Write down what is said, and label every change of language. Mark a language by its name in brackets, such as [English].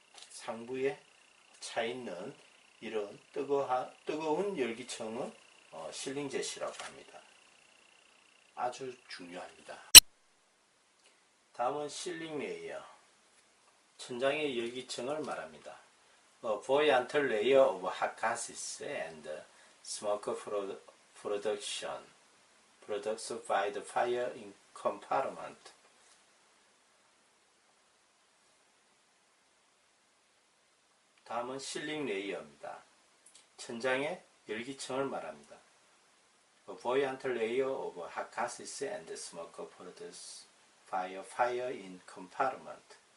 [Korean] 상부에 차 있는 이런 뜨거운 열기층은 실링 제시라고 합니다. 아주 중요합니다. 다음은 실링 레이어. 천장의 열기층을 말합니다. [English] A buoyant layer of hot gases and smoke production produced by the fire in compartment. [Korean] 다음은 실링 레이어입니다. 천장의 열기층을 말합니다. [English] A buoyant layer of hot gases and smoke produced by fire in compartment.